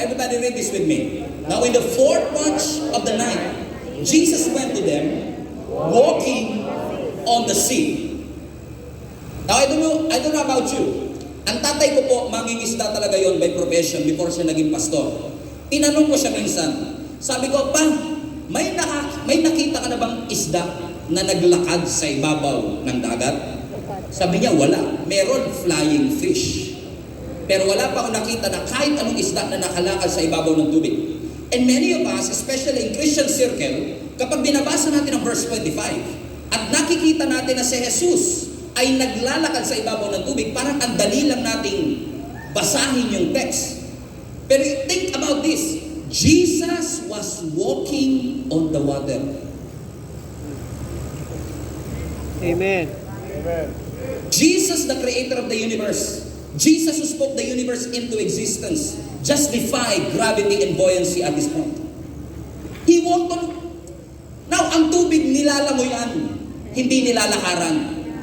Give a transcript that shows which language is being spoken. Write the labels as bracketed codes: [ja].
[en] Everybody read this with me. Now in the fourth watch of the night, Jesus went to them walking on the sea. Now I don't know about you. [tl] Ang tatay ko po, mangingisda talaga yon by profession before siya naging pastor. Tinanong ko siya minsan, sabi ko, pa, may nakita ka na bang isda na naglakad sa ibabaw ng dagat? Sabi niya, wala. Meron flying fish. Pero wala pa ako nakita na kahit anong isda na nakalakad sa ibabaw ng tubig. [en] And many of us, especially in Christian circle, [tl] kapag binabasa natin ang verse 25, at nakikita natin na si Jesus ay naglalakad sa ibabaw ng tubig, parang ang dali lang nating basahin yung text. [en] Pero think about this, Jesus was walking on the water. Amen. Jesus, the creator of the universe, Jesus who spoke the universe into existence, just defied gravity and buoyancy at this point. He walked on. [tl] Now, ang tubig nilalangoyan, hindi nilalakaran.